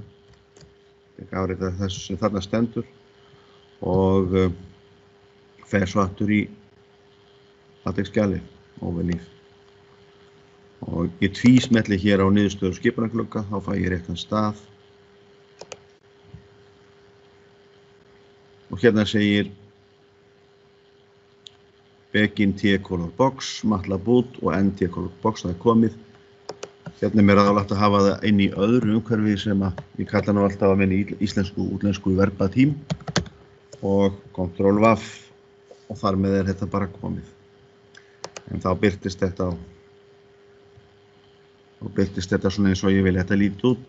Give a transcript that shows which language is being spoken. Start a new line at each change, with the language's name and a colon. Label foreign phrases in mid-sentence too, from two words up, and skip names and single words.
Icelandic: Ég afrita þessu sem þarna stendur og fer svo aftur í LaTeX-skjalið ofan í. Og ég tvísmelli hér á niðurstöðu skipanaglugga, þá fæ ég réttan stað. Og hérna segir
English: begin T-color box,
Icelandic: MATLAB boot og
English: end T-color box,
Icelandic: það er komið. Hérna er mér ráðlagt að hafa það inn í öðru umhverfi sem ég kalla nú alltaf að minni íslensku verbað-tím og Ctrl+V og þar með er þetta bara komið. En þá birtist þetta svona eins og ég vil þetta líti út.